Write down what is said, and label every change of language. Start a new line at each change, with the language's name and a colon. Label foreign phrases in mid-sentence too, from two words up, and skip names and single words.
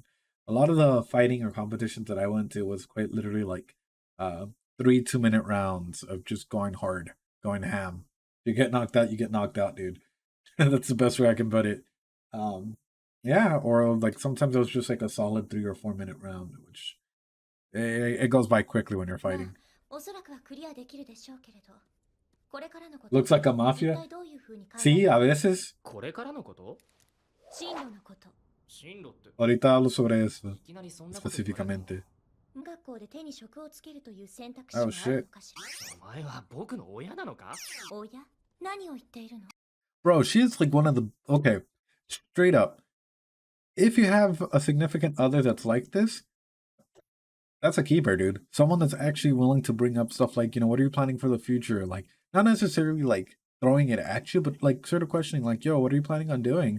English: A lot of the fighting or competitions that I went to was quite literally like uh 3 2-minute rounds of just going hard, going ham. You get knocked out, you get knocked out, dude. That's the best way I can put it. Um, yeah, or like sometimes it was just like a solid 3 or 4 minute round, which it goes by quickly when you're
Japanese: まあ
English: fighting.
Japanese: おそらくはクリアできるでしょうけれど、これからのこと、
English: Looks like a
Japanese: 一
English: mafia.
Japanese: 体どういう風に考え
Spanish: Sí,
Japanese: て
Spanish: a veces.
Japanese: これからのこと？進路のこと、進路って
Spanish: Ahorita hablo sobre
Japanese: い
Spanish: eso
Japanese: きなりそんなこと言われても
Spanish: específicamente.
Japanese: 学校で手に職をつけるという選択肢
English: Oh
Japanese: はある
English: shit.
Japanese: のかしら。お前は僕の親なのか？親、何を言っているの？
English: Bro, she is like one of the okay, straight up. If you have a significant other that's like this, that's a keeper, dude. Someone that's actually willing to bring up stuff like, what are you planning for the future? Like, not necessarily like throwing it at you, but like sort of questioning, like, yo, what are you planning on doing?